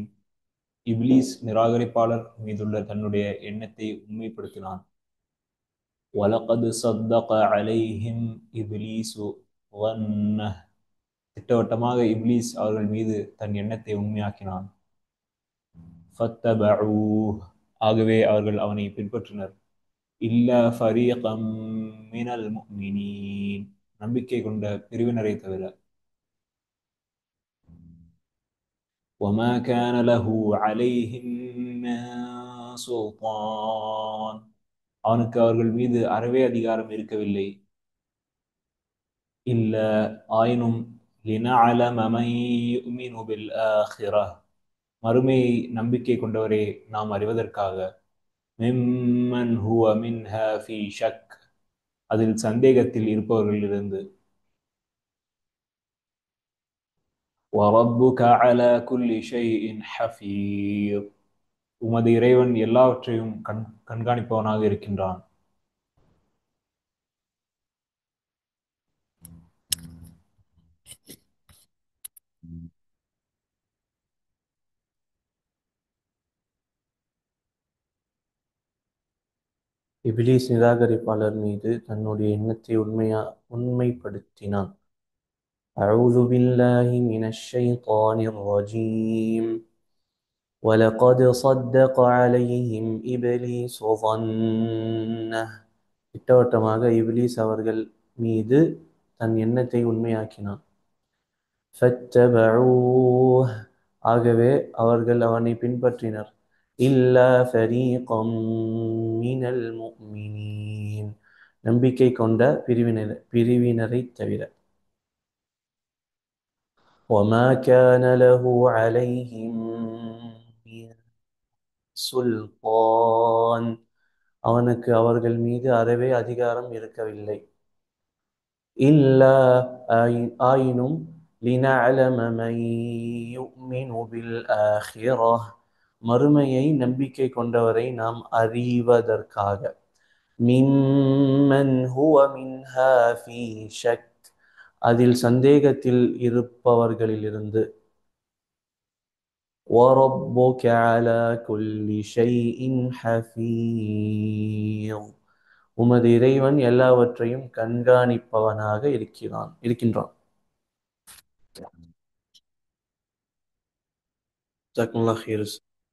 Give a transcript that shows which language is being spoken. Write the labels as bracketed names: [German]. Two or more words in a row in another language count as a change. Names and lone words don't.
[Tamil] இப்லீஸ் நிராகரிப்பாளர் மீதுள்ள தன்னுடைய எண்ணத்தை உண்மைப்படுத்தினான். [Arabic] وَلَقَدْ صَدَّقَ عَلَيْهِمْ إِبْلِيسُ ظَنَّهُ. [Tamil] திட்டவட்டமாக இப்லீஸ் அவர்கள் மீது தன் எண்ணத்தை உண்மையாக்கினான். فَاتَّبَعُوهُ. ஆகவே அவர்கள் அவனை பின்பற்றினர். [Arabic] إِلَّا فَرِيقًا مِنَ الْمُؤْمِنِينَ. [Tamil] நம்பிக்கை கொண்ட பிரிவினரை தவிர. [Arabic] وَمَا كَانَ لَهُ عَلَيْهِمْ مِنْ سُلْطَانٍ. [Tamil] அவனுக்கு அவர்கள் மீது அறவே அதிகாரம் இருக்கவில்லை. இல்ல ஆயினும் [Arabic] لِنَعْلَمَ مَنْ يُؤْمِنُ بِالْآخِرَةِ. [Tamil] மறுமையை நம்பிக்கை கொண்டவரை நாம் அறிவதற்காக. [Arabic] مِمَّنْ هُوَ مِنْهَا فِي شَكٍّ. [Tamil] அதில் சந்தேகத்தில் இருப்பவர்களிலிருந்து. [Arabic] وَرَبُّكَ عَلَى كُلِّ شَيْءٍ حَفِيظٌ. [Tamil] உமது இறைவன் எல்லாவற்றையும் கண்காணிப்பவனாக இருக்கின்றான். இப்லீஸ் நிராகரிப்பாளர் மீது தன்னுடைய எண்ணத்தை உண்மைப்படுத்தினான். [Arabic] أعوذ بالله من الشيطان الرجيم. وَلَقَدْ صَدَّقَ عَلَيْهِمْ إِبْلِيسُ ظَنَّهُ. [Tamil] திட்டவட்டமாக இப்லீஸ் அவர்கள் மீது தன் எண்ணத்தை உண்மையாக்கினான். فَاتَّبَعُوهُ. ஆகவே அவர்கள் அவனை பின்பற்றினர். [Arabic] إِلَّا فَرِيقًا مِنَ الْمُؤْمِنِينَ. [Tamil] நம்பிக்கை கொண்ட பிரிவினரை தவிர. [Arabic] وَمَا كَانَ لَهُ عَلَيْهِمْ مِنْ سُلْطَانٍ. [Tamil] அவனுக்கு அவர்கள் மீது அறவே அதிகாரம் இருக்கவில்லை. இல்லா ஆயினும் [Arabic] لِنَعْلَمَ مَنْ يُؤْمِنُ بِالْآخِرَةِ. [Tamil] மறுமையை நம்பிக்கை கொண்டவரை நாம் அறிவதற்காக. [Arabic] ممن هو منها في شك. [Tamil] அதில் சந்தேகத்தில் இருப்பவர்களிலிருந்து. [Arabic] وَرَبُّكَ عَلَى كُلِّ شَيْءٍ حَفِيظٌ. [Tamil] உமது இறைவன் எல்லாவற்றையும் கண்காணிப்பவனாக இருக்கின்றான். [Arabic] جزاكم الله خير